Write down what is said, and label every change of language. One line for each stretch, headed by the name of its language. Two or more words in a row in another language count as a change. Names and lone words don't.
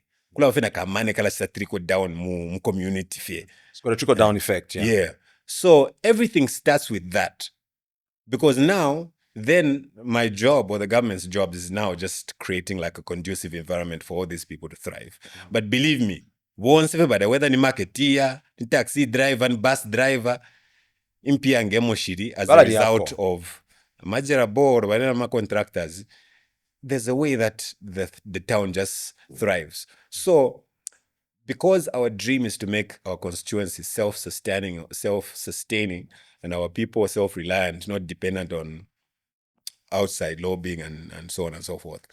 English: Trickle down mu community fear. It's got a trickle down effect. Yeah. So everything starts with that, because now then my job or the government's job is now just creating like a conducive environment for all these people to thrive. But believe me, once everybody, whether ni marketeer, ni taxi driver, and bus driver, impia ngemo shiri as a result of major board or contractors, there's a way that the town just thrives. So because our dream is to make our constituency self-sustaining, and our people self-reliant, not dependent on outside lobbying and so on and so forth.